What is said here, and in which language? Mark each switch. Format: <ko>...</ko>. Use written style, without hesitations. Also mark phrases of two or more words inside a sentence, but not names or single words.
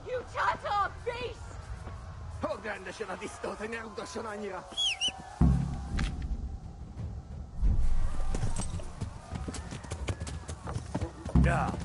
<en>Shut up, beast!</en> <hu>Hogy rendesen a disztót, hogy ne rugdosson annyira! Ja.</hu>